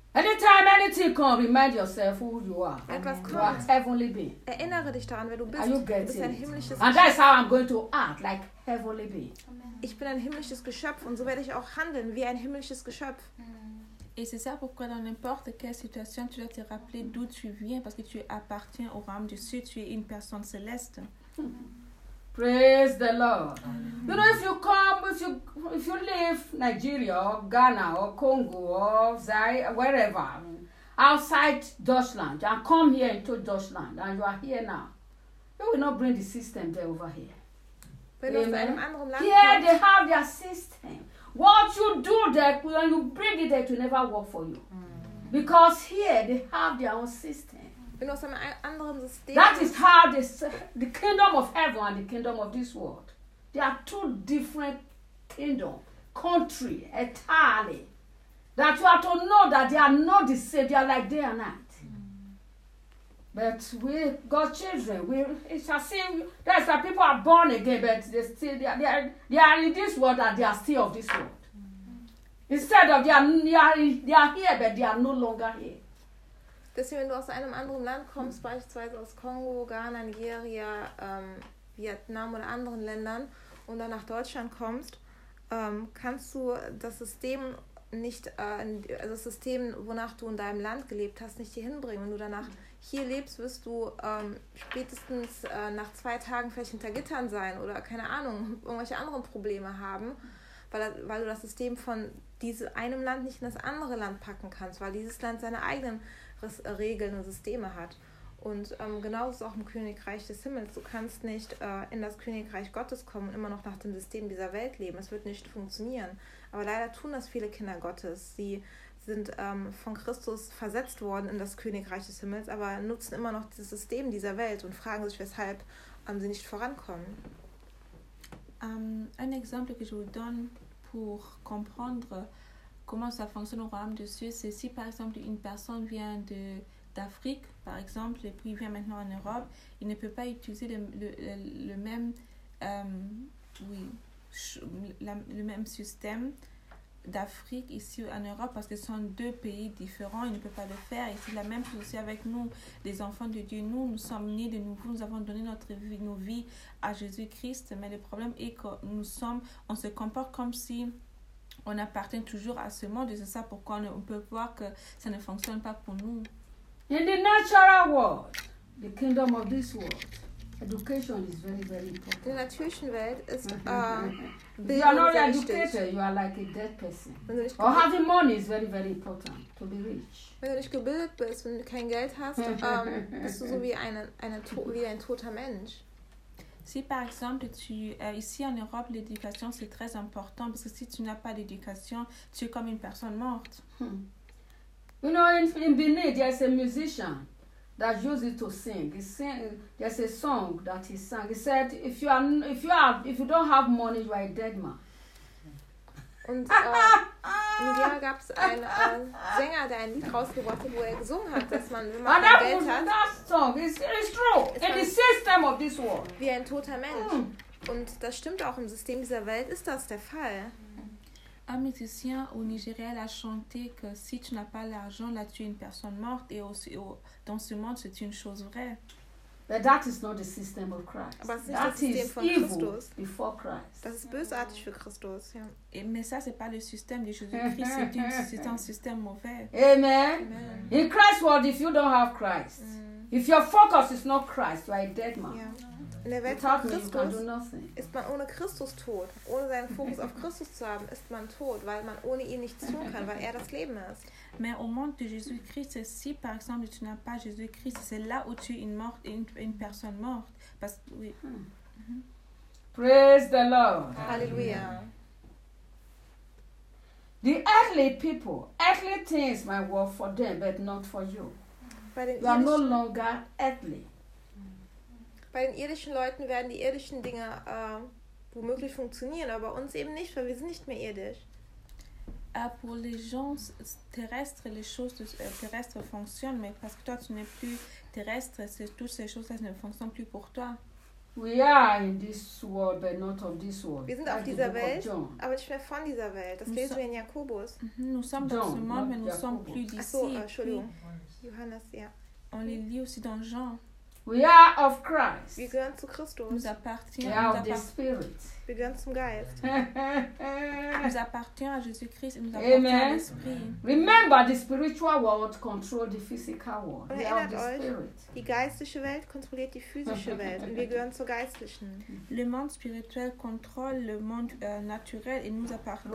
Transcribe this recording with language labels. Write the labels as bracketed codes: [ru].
[en] Anytime, anything can remind yourself who you are. [de] Etwas [en] you are heavenly being. [de] Erinnere dich daran, wer du bist. [en] And you get [de] du bist [en] it. [de] Ein himmlisches [en] and that's how I'm going to act like heavenly being. [de] Ich bin ein himmlisches Geschöpf und so werde ich auch handeln wie ein himmlisches Geschöpf. [fr] Et c'est ça pourquoi dans n'importe quelle situation, tu dois te rappeler d'où tu viens parce que tu appartiens au royaume du ciel, tu es une personne céleste. [en] Praise the Lord. Mm-hmm. You know, if you live Nigeria or Ghana or Congo or Zaire, wherever, outside Deutschland, and come here into Deutschland, and you are here now, you will not bring the system there over here. Yeah, they have their system. What you do there, when you bring it there, it will never work for you. Mm-hmm. Because here, they have their own system. [de] In aus einem anderen System. [en] That is how the kingdom of heaven and the kingdom of this world, They are two different kingdom, country, entirely. That you have to know that they are not the same. They are like day and night. Mm-hmm. But we, God's children, we, it's as if there's some people are born again, but they still they are in this world and they are still of this world. Mm-hmm. Instead of they are here, but they are no longer here. [de] Deswegen, wenn du aus einem anderen Land kommst, beispielsweise aus Kongo, Ghana, Nigeria, Vietnam oder anderen Ländern und dann nach Deutschland kommst, kannst du das System nicht, das System, wonach du in deinem Land gelebt hast, nicht hier hinbringen. Wenn du danach hier lebst, wirst du spätestens nach 2 Tagen vielleicht hinter Gittern sein oder, keine Ahnung, irgendwelche anderen Probleme haben, weil du das System von diesem einem Land nicht in das andere Land packen kannst, weil dieses Land seine eigenen Regeln und Systeme hat. Und genauso ist es auch im Königreich des Himmels. Du kannst nicht in das Königreich Gottes kommen und immer noch nach dem System dieser Welt leben. Es wird nicht funktionieren. Aber leider tun das viele Kinder Gottes. Sie sind von Christus versetzt worden in das Königreich des Himmels, aber nutzen immer noch das System dieser Welt und fragen sich, weshalb sie nicht vorankommen. Ein Beispiel, das ich [fr] vous donne pour comprendre comment ça fonctionne au royaume de Dieu, c'est si par exemple une personne vient d'Afrique, par exemple, et puis il vient maintenant en Europe, il ne peut pas utiliser le même, le même système d'Afrique ici en Europe, parce que ce sont 2 pays différents, il ne peut pas le faire. Et c'est la même chose aussi avec nous, les enfants de Dieu. Nous sommes nés de nouveau, nous avons donné nos vies à Jésus-Christ, mais le problème est que on se comporte comme si on appartient toujours à ce monde, et c'est ça pourquoi on peut voir que ça ne fonctionne pas pour nous. [en] In the natural world, the kingdom of this world, education is very, very important. [de] In der natürlichen Welt ist Bildung. [en] You are not educated, you are like a dead person. Or having money is very, very important to be rich. [de] Wenn du nicht gebildet bist, wenn du kein Geld hast, bist du so wie ein toter Mensch. [fr] Si par exemple ici en Europe l'éducation c'est très important parce que si tu n'as pas d'éducation tu es comme une personne morte. [en] You know in Benin there's a musician that uses to sing. There's a song that he sang. He said if you don't have money you are a dead man. [de] Und in Ghana gab es einen Sänger, der ein Lied rausgebracht hat, wo er gesungen hat, dass man, wenn man kein Geld hat, [en] that song is true. In the system of this world. [de] Wie ein toter Mensch. Mm. Und das stimmt auch im System dieser Welt, ist das der Fall. [fr] Un musicien au Nigeria a chanté que si tu n'as pas l'argent, là tu es une personne morte. Et aussi, dans ce monde, c'est une chose vraie. [en] But that is not the system of Christ. That is evil [de] Christus. [en] Before Christ. [de] Das ist bösartig für Christus. Ja. [fr] Mais ça, c'est pas le système de Jésus-Christ. C'est un système mauvais. Amen. [en] In Christ's world, if you don't have Christ, if your focus is not Christ, you are a dead man. [de] In der Welt von Christus ist man ohne Christus tot. Ohne seinen Fokus auf Christus zu haben, ist man tot, weil man ohne ihn nichts tun kann, weil er das Leben ist. [fr] Mais au monde de Jésus-Christ, si par exemple tu n'as pas Jésus-Christ, c'est là où tu es une personne morte. Parce, oui. [en] Praise the Lord. [fr] Alléluia. [en] The earthly people, earthly things might work for them, but not for you. You are no longer earthly. [de] Bei den irdischen Leuten werden die irdischen Dinge womöglich funktionieren, aber uns eben nicht, weil wir sind nicht mehr irdisch. [fr] Pour les gens terrestres, les choses terrestres fonctionnent, mais parce que toi, tu n'es plus terrestre, c'est, toutes ces choses-là ne fonctionnent plus pour toi. [en] We are in this world, but not of this world. [de] Wir sind auf dieser Welt, aber nicht mehr von dieser Welt. Das lesen wir in Jakobus. [fr] Nous sommes dans ce monde, mais nous ne sommes plus d'ici. [de] Ah, Johannes, ja. [fr] On les lit aussi dans Jean. [en] We are of Christ. [de] Wir gehören zu Christus. [fr] Nous appartenons [en] à the Spirit. [de] Wir gehören zum Geist. [fr] Nous appartenons à Jésus-Christ et nous appartenons à l'Esprit. [en] Remember, the spiritual world controls the physical world. [de] Und erinnert euch, die geistliche Welt kontrolliert die physische Welt und wir gehören zur geistlichen. [fr] Le monde spirituel contrôle le monde naturel et nous appartenons.